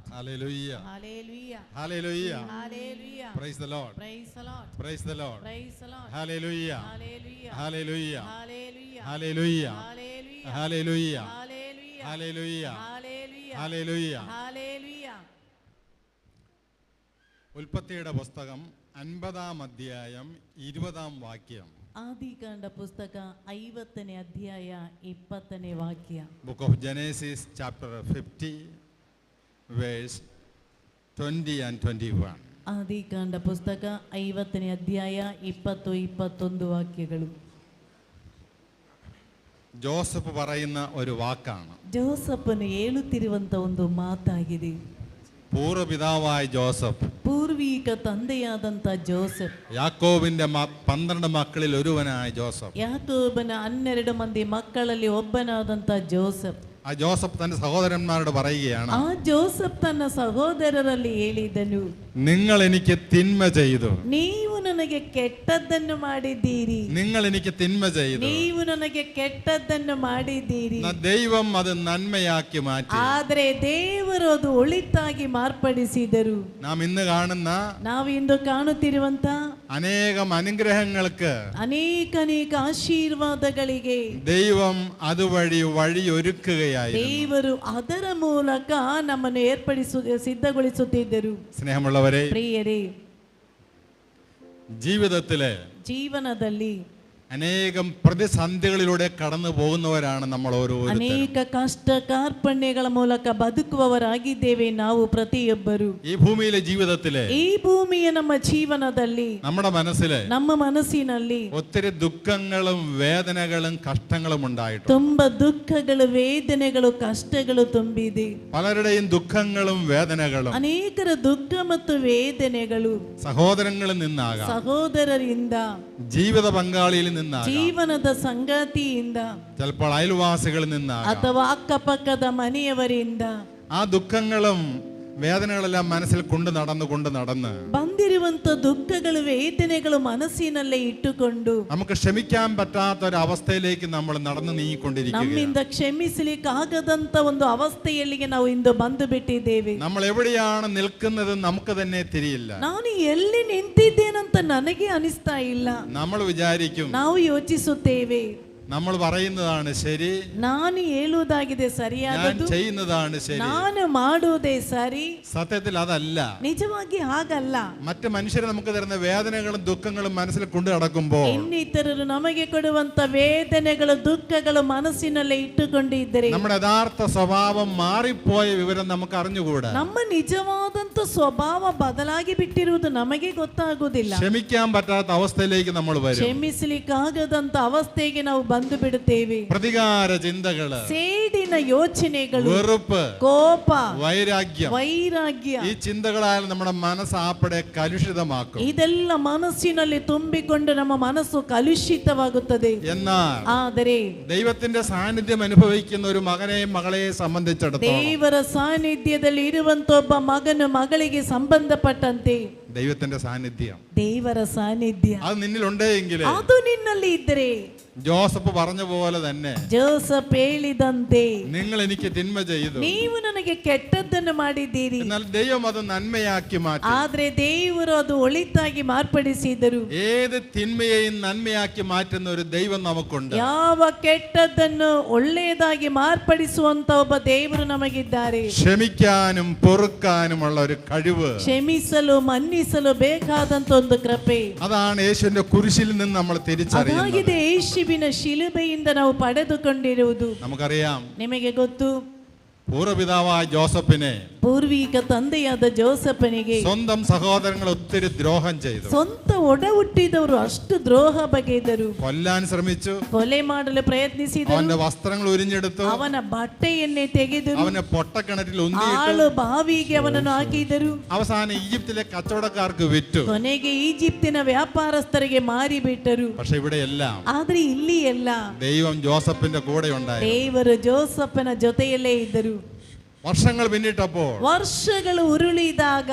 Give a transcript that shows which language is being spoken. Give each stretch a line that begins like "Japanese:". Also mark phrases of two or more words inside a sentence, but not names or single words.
English: Hallelujah. Hallelujah. Hallelujah. Hallelujah. Praise the Lord. Praise the Lord. Praise the Lord. Praise the Lord. Hallelujah. Hallelujah. Hallelujah. Hallelujah. Hallelujah. Hallelujah. Hallelujah. Hallelujah. Hallelujah. Hallelujah. Hallelujah. Hallelujah.
Malayalam: ഉൽപ്പത്തിയുടെ പുസ്തകം 50-ാം അധ്യായം 20-ാം വാക്യം.
Kannada: ಆದಿಕಾಂಡ ಪುಸ್ತಕ 50ನೇ ಅಧ್ಯಾಯ 20ನೇ ವಾಕ್ಯ.
English: Book of Genesis chapter 50 verse 20 and 21.
Kannada: ಆದಿಕಾಂಡ ಪುಸ್ತಕ 50ನೇ ಅಧ್ಯಾಯ 20-21 ವಾಕ್ಯಗಳು.
Malayalam: ജോസഫ് പറയുന്ന ഒരു വാക്കാണ്.
Kannada: ಜೋಸಫನು ಹೇಳುತ್ತಿರುವಂತ ಒಂದು ಮಾತಾಗಿದೆ.
Malayalam: പൂർവ്വപിതാവായ ജോസഫ്,
Kannada: ಪೂರ್ವಿಕ ತಂದೆಯಾದಂತ ಜೋಸೆಫ್,
Malayalam: യാക്കോബിന്റെ 12 മക്കളിൽ ഒരുവനായ ജോസഫ്,
Kannada: ಯಾಕೋಬನ 12 ಮಂದಿ ಮಕ್ಕಳಲ್ಲಿ ಒಬ್ಬನಾದಂತ ಜೋಸೆಫ್.
Malayalam: ആ ജോസഫ് തന്റെ സഹോദരന്മാരോട് പറയുകയാണ്,
Kannada: ಆ ಜೋಸೆಫ್ ತನ್ನ ಸಹೋದರರಲ್ಲಿ ಹೇಳಿದನು,
Malayalam: നിങ്ങൾ എനിക്ക് തിന്മ ചെയ്തു,
Kannada: ನೀವು ನನಗೆ ಕೆಟ್ಟದ್ದನ್ನು ಮಾಡಿದ್ದೀರಿ,
Malayalam: നിങ്ങൾ എനിക്ക് തിന്മ ചെയ്തു,
Kannada: ನೀವು ನನಗೆ ಕೆಟ್ಟದ್ದನ್ನು ಮಾಡಿದ್ದೀರಿ,
Malayalam: ദൈവം അത് നന്മയാക്കി മാറ്റി.
Kannada: ಆದರೆ ದೇವರು ಅದು ಒಳಿತಾಗಿ ಮಾರ್ಪಡಿಸಿದರು.
Malayalam: നാം ഇന്ന് കാണുന്ന
Kannada: ನಾವು ಇಂದು ಕಾಣುತ್ತಿರುವಂತ
Malayalam: അനേകം അനുഗ്രഹങ്ങൾക്ക്
Kannada: ಅನೇಕ ಆಶೀರ್ವಾದಗಳಿಗೆ
Malayalam: ദൈവം അതുവഴി വഴിയൊരുക്കുകയായിരുന്നു.
Kannada: ದೇವರು ಅದರ ಮೂಲಕ ನಮ್ಮನ್ನು ಸಿದ್ಧಗೊಳಿಸುತ್ತಿದ್ದರು.
Malayalam: സ്നേഹമുള്ളവരെ,
Kannada: ಪ್ರಿಯರೇ, ಜೀವನದಲ್ಲಿ
Malayalam: അനേകം പ്രതിസന്ധികളിലൂടെ കടന്നു പോകുന്നവരാണ് നമ്മൾ ഓരോരുത്തരും.
Kannada: ಅನೇಕ ಕಷ್ಟ ಕಾರ್ಪಣ್ಯಗಳ ಮೂಲಕ ಬದುಕುವವರಾಗಿದ್ದೇವೆ ನಾವು ಪ್ರತಿಯೊಬ್ಬರು.
Malayalam: ഈ ഭൂമിയിലെ ജീവിതത്തിലെ,
Kannada: ಈ ಭೂಮಿಯ ನಮ್ಮ ಜೀವನದಲ್ಲಿ,
Malayalam: നമ്മുടെ മനസ്സിലെ
Kannada: ನಮ್ಮ ಮನಸ್ಸಿನಲ್ಲಿ
Malayalam: ഒത്തിരി ദുഃഖങ്ങളും വേദനകളും കഷ്ടങ്ങളും ഉണ്ടായിട്ടുണ്ട്.
Kannada: ತುಂಬಾ ದುಃಖಗಳು, ವೇದನೆಗಳು, ಕಷ್ಟಗಳು ತುಂಬಿದೆ.
Malayalam: പലരുടെയും ദുഃഖങ്ങളും വേദനകളും
Kannada: ಅನೇಕರ ದುಃಖ ಮತ್ತು ವೇದನೆಗಳು
Malayalam: സഹോദരങ്ങളിൽ നിന്നാകാം,
Kannada: ಸಹೋದರರಿಂದ,
Malayalam: ജീവിത പങ്കാളിയിൽ നിന്നാകാം,
Kannada: ಜೀವನದ ಸಂಗಾತಿಯಿಂದ,
Malayalam: ചിലപ്പോൾ അയൽവാസികളിൽ നിന്നാകാം.
Kannada: ಅಥವಾ ಅಕ್ಕಪಕ್ಕದ ಮನೆಯವರಿಂದ
Malayalam: ആ ദുഃഖങ്ങളും വേദനകളെല്ലാം മനസ്സിൽ കൊണ്ട് നടന്ന്
Kannada: ಬಂದಿರುವಂತ ದುಃಖಗಳು, ವೇದನೆಗಳು ಮನಸ್ಸಿನಲ್ಲೇ ಇಟ್ಟುಕೊಂಡು
Malayalam: നമുക്ക് ക്ഷമിക്കാൻ പറ്റാത്ത ഒരു അവസ്ഥയിലേക്ക് നമ്മൾ നടന്നു നീങ്ങിക്കൊണ്ടിരിക്കുകയാണ്.
Kannada: ನಮ್ಮಿಂದ ಕ್ಷಮಿಸಲಿಕ್ಕೆ ಆಗದಂತ ಒಂದು ಅವಸ್ಥೆಯಲ್ಲಿಗೆ ನಾವು ಇಂದು ಬಂದು ಬಿಟ್ಟಿದ್ದೇವೆ.
Malayalam: നമ്മൾ എവിടെയാണ് നിൽക്കുന്നത് നമുക്ക് തന്നെ തിരിയില്ല.
Kannada: ನಾನು ಎಲ್ಲಿ ನಿಂತಿದ್ದೇನಂತ ನನಗೆ ಅನಿಸ್ತಾ ಇಲ್ಲ.
Malayalam: നമ്മൾ വിചാരിക്കും,
Kannada: ನಾವು ಯೋಚಿಸುತ್ತೇವೆ,
Malayalam: നമ്മൾ പറയുന്നതാണ് ശരി,
Kannada: ನಾನು ಹೇಳುವುದಾಗಿದೆ
Malayalam: ഞാൻ
Kannada: ಸರಿಯಾದದ್ದು,
Malayalam: ചെയ്യുന്നതാണ് ശരി.
Kannada: ನಾನು ಮಾಡುವುದೇ ಸರಿ.
Malayalam: സത്യത്തിൽ അതല്ല.
Kannada: ನಿಜವಾಗಿ ಹಾಗಲ್ಲ.
Malayalam: മറ്റ് മനുഷ്യരെ നമുക്ക് തരുന്ന വേദനകളും ദുഃഖങ്ങളും മനസ്സിൽ കൊണ്ടു നടക്കുമ്പോൾ
Kannada: ಇನ್ನಿತರರು ನಮಗೆ ಕೊಡುವಂತ ವೇದನೆಗಳು, ದುಃಖಗಳು ಮನಸ್ಸಿನಲ್ಲೇ ಇಟ್ಟುಕೊಂಡಿದ್ದರೆ
Malayalam: നമ്മുടെ യഥാർത്ഥ സ്വഭാവം മാറിപ്പോയ വിവരം നമുക്ക് അറിഞ്ഞുകൂടാ.
Kannada: ನಮ್ಮ ನಿಜವಾದಂತ ಸ್ವಭಾವ ಬದಲಾಗಿ ಬಿಟ್ಟಿರುವುದು ನಮಗೆ ಗೊತ್ತಾಗುವುದಿಲ್ಲ.
Malayalam: ക്ഷമിക്കാൻ പറ്റാത്ത അവസ്ഥയിലേക്ക് നമ്മൾ വരും.
Kannada: ಕ್ಷಮಿಸಲಿಕ್ಕಾಗದಂತ ಅವಸ್ಥೆಗೆ ನಾವು ಬಂದು ಬಿಡುತ್ತೇವೆ.
Malayalam: പ്രതികാര ചിന്തകള്,
Kannada: ಸೇಡಿನ ಯೋಚನೆಗಳು,
Malayalam: വെറുപ്പ്,
Kannada: ಕೋಪ,
Malayalam: വൈരാഗ്യം, ഈ ചിന്തകളാൽ നമ്മുടെ മനസ്സ് ആപ്പടെ കലുഷിതമാക്കും.
Kannada: ಇದೆಲ್ಲ ಮನಸ್ಸಿನಲ್ಲಿ ತುಂಬಿಕೊಂಡು ನಮ್ಮ ಮನಸ್ಸು ಕಲುಷಿತವಾಗುತ್ತದೆ.
Malayalam: എന്നാൽ
Kannada: ಆದರೆ
Malayalam: ദൈവത്തിന്റെ സാന്നിധ്യം അനുഭവിക്കുന്ന ഒരു മകനെയും മകളെയും സംബന്ധിച്ചിടത്തോളം,
Kannada: ದೇವರ ಸಾನ್ನಿಧ್ಯದಲ್ಲಿ ಇರುವಂತ ಒಬ್ಬ ಮಗನು, ಮಗಳಿಗೆ ಸಂಬಂಧಪಟ್ಟಂತೆ
Malayalam: ദൈവത്തിന്റെ സാന്നിധ്യം,
Kannada: ದೇವರ ಸಾನ್ನಿಧ್ಯ
Malayalam: അത് നിന്നിലുണ്ടെങ്കിൽ,
Kannada: ಅದು ನಿನ್ನಲ್ಲಿ ಇದ್ದರೆ,
Malayalam: ജോസഫ് പറഞ്ഞ പോലെ തന്നെ,
Kannada: ಜೋಸಫ್ ಹೇಳಿದಂತೆ,
Malayalam: നിങ്ങൾ എനിക്ക് തിന്മ ചെയ്തു,
Kannada: ನೀವು ನನಗೆ ಕೆಟ್ಟದ್ದನ್ನು ಮಾಡಿದ್ದೀರಿ,
Malayalam: എന്നാൽ ദൈവം അത് നന്മയാക്കി മാറ്റി.
Kannada: ಆದ್ರೆ ದೇವರು ಅದು ಒಳಿತಾಗಿ ಮಾರ್ಪಡಿಸಿದರು.
Malayalam: ഏത് തിന്മയെയും നന്മയാക്കി മാറ്റുന്ന ഒരു ദൈവം നമുക്കുണ്ട്.
Kannada: ಯಾವ ಕೆಟ್ಟದ್ದನ್ನು ಒಳ್ಳೆಯದಾಗಿ ಮಾರ್ಪಡಿಸುವಂತ ಒಬ್ಬ ದೇವರು ನಮಗಿದ್ದಾರೆ.
Malayalam: ക്ഷമിക്കാനും പൊറുക്കാനുമുള്ള ഒരു കഴിവ്,
Kannada: ಕ್ಷಮಿಸಲು, ಮನ್ನಿಸಲು ಬೇಕಾದಂತ ಒಂದು ಕೃಪೆ,
Malayalam: അതാണ് യേശുവിന്റെ കുരിശിൽ നിന്ന് നമ്മൾ തിരിച്ചറിയുന്നത്.
Kannada: ಯೇಸುವಿನ ಶಿಲುಬೆಯಿಂದ ನಾವು ಪಡೆದುಕೊಂಡಿರುವುದು.
Malayalam: നമുക്കറിയാം,
Kannada: ನಿಮಗೆ ಗೊತ್ತು,
Malayalam: പൂർവ്വപിതാവായ ജോസഫിനെ,
Kannada: ಪೂರ್ವಿಕ ತಂದೆಯಾದ ಜೋಸಫನಿಗೆ
Malayalam: സ്വന്തം സഹോദരങ്ങൾ ഒത്തിരി ദ്രോഹം ചെയ്തു.
Kannada: ಸ್ವಂತ ಒಡ ಹುಟ್ಟಿದವರು ಅಷ್ಟು ದ್ರೋಹ ಬಗೆದರು,
Malayalam: കൊല്ലാൻ ശ്രമിച്ചു.
Kannada: ಕೊಲೆ ಮಾಡಲು ಪ್ರಯತ್ನಿಸಿದರು.
Malayalam: അവന്റെ വസ്ത്രങ്ങൾ ഉരിഞ്ഞെടുത്തു.
Kannada: ಅವನ ಬಟ್ಟೆಯನ್ನೇ ತೆಗೆದರು.
Malayalam: അവനെ പൊട്ടക്കിണറ്റിൽ ഉന്തിയിട്ടു.
Kannada: ಆಳು ಬಾವಿಗೆ ಅವನನ್ನು ಹಾಕಿದರು.
Malayalam: അവസാനം ഈജിപ്തിലെ കച്ചവടക്കാർക്ക് വിറ്റു.
Kannada: ಕೊನೆಗೆ ಈಜಿಪ್ತಿನ ವ್ಯಾಪಾರಸ್ಥರಿಗೆ ಮಾರಿಬಿಟ್ಟರು.
Malayalam: പക്ഷെ ഇവിടെയെല്ലാം
Kannada: ಆದ್ರೆ ಇಲ್ಲಿ ಎಲ್ಲ
Malayalam: ദൈവം ജോസഫിന്റെ കൂടെ ഉണ്ടായിരുന്നു.
Kannada: ದೇವರು ಜೋಸಫನ ಜೊತೆಯಲ್ಲೇ ಇದ್ದರು.
Malayalam: വർഷങ്ങൾ പിന്നിട്ടപ്പോൾ
Kannada: ವರ್ಷಗಳು ಉರುಳಿದಾಗ